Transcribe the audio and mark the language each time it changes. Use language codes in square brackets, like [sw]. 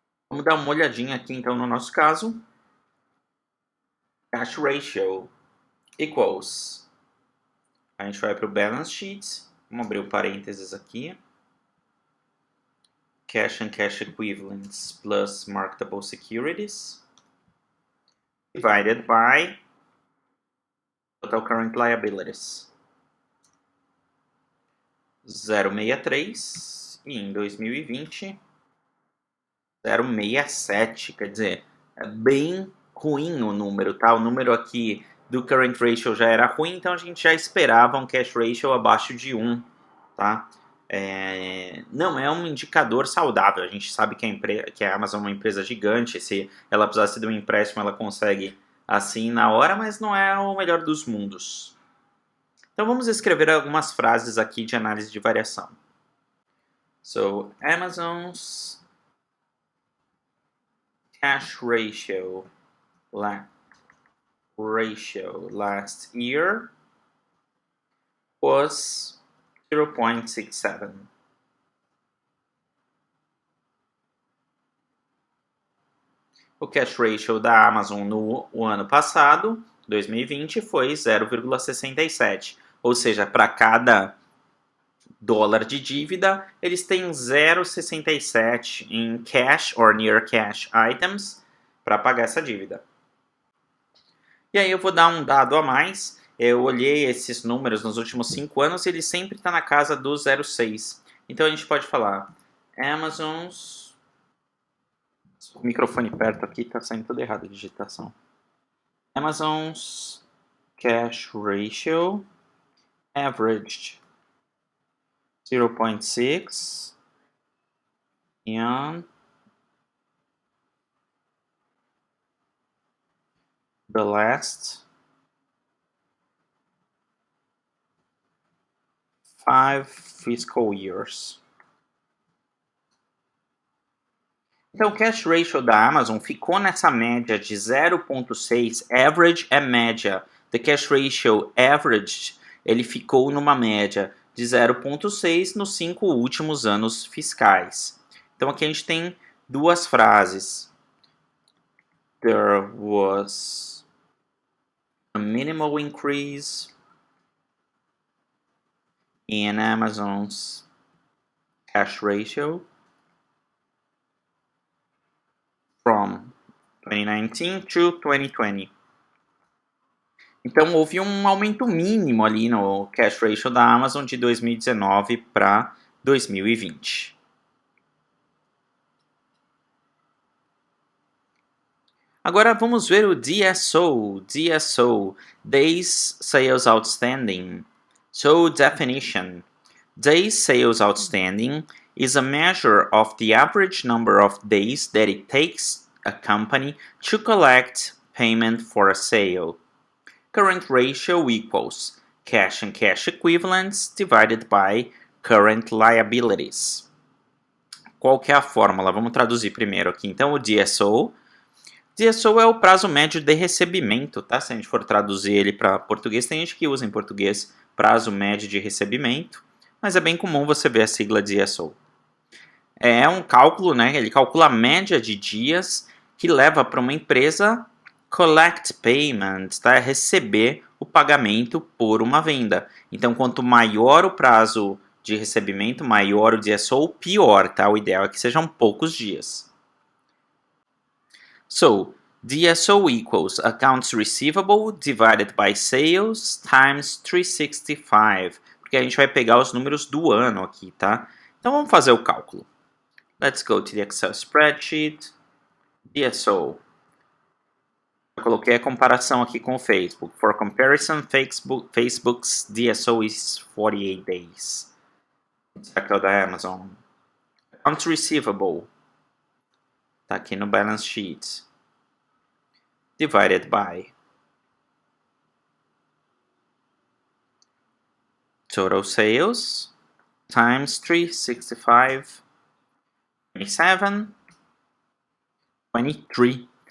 [pt] Vamos dar uma olhadinha aqui então no nosso caso. [en] Cash ratio equals. [pt] A gente vai para o balance sheet. Vamos abrir o parênteses aqui. [en] Cash and cash equivalents plus marketable securities divided by total current liabilities. [pt] 0,63 e em 2020 0,67, quer dizer, é bem ruim o número, tá? O número aqui do current ratio já era ruim, então a gente já esperava um cash ratio abaixo de 1, tá? Não é um indicador saudável, a gente sabe que a Amazon é uma empresa gigante, se ela precisasse de um empréstimo ela consegue assim na hora, mas não é o melhor dos mundos. Então vamos escrever algumas frases aqui de análise de variação. [en] So, Amazon's cash ratio last year was 0.67. [pt] O cash ratio da Amazon no ano passado, 2020, foi 0,67. Ou seja, para cada dólar de dívida, eles têm 0,67 em [en] cash or near cash items [pt] para pagar essa dívida. E aí eu vou dar um dado a mais. Eu olhei esses números nos últimos 5 anos e ele sempre está na casa do 0,6. Então a gente pode falar Amazon's... O microfone perto aqui está saindo tudo errado a digitação. [en] Amazon's cash ratio averaged 0.6 in the last 5 fiscal years. [pt] Então, o cash ratio da Amazon ficou nessa média de 0.6, average é média. [en] The cash ratio averaged, [pt] ele ficou numa média de 0.6 nos 5 últimos anos fiscais. Então, aqui a gente tem duas frases. [en] There was a minimal increase in Amazon's cash ratio from 2019 to 2020. [pt] Então, houve um aumento mínimo ali no cash ratio da Amazon de 2019 para 2020. Agora vamos ver o DSO. DSO, Days Sales Outstanding. [en] So, definition. Days Sales Outstanding is a measure of the average number of days that it takes a company to collect payment for a sale. Current ratio equals cash and cash equivalents divided by current liabilities. [pt] Qual que é a fórmula? Vamos traduzir primeiro aqui. Então, o DSO. DSO é o prazo médio de recebimento, tá? Se a gente for traduzir ele para português, tem gente que usa em português prazo médio de recebimento, mas é bem comum você ver a sigla DSO. É um cálculo, né? Ele calcula a média de dias que leva para uma empresa [en] collect payment, [pt] tá? Receber o pagamento por uma venda. Então, quanto maior o prazo de recebimento, maior o DSO, pior, tá? O ideal é que sejam poucos dias. [en] So, DSO equals accounts receivable divided by sales times 365. [pt] Porque a gente vai pegar os números do ano aqui, tá? Então, vamos fazer o cálculo. [en] Let's go to the Excel spreadsheet. DSO. [pt] Eu coloquei a comparação aqui com o Facebook. [en] For comparison, Facebook's DSO is 48 days. [pt] Esse aqui é o da Amazon. Accounts receivable. Tá aqui no [en] balance sheet. Divided by total sales times 365, 27, 23.